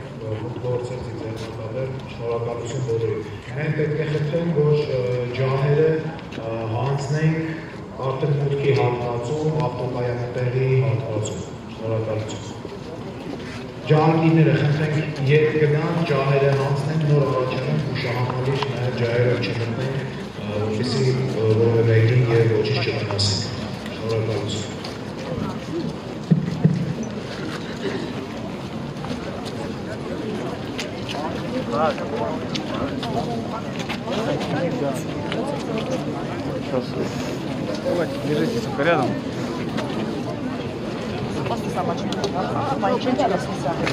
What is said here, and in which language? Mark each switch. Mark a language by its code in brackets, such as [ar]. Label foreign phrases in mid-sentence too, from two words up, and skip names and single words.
[hy] գործել ձեռնարկել, շնորհակալություն բոլորին։ Մենք պետք է խնդրենք, որ ջահերը հանձնենք արդեն մուտքի հատվածում, ավտոկայանների հատվածում։ Շնորհակալություն։ Ջահագիրները խնդրենք ետ գնան, ջահերը հանձնենք, նոր առաջանանք ու շահամալիր նաև ջահերով չմտնենք, որպեսզի որևէ մեկին եւ ոչինչ չվնասենք։ Շնորհակալություն։ [ru] Давайте, держитесь рядом. Просто сама чуть-чуть расписала.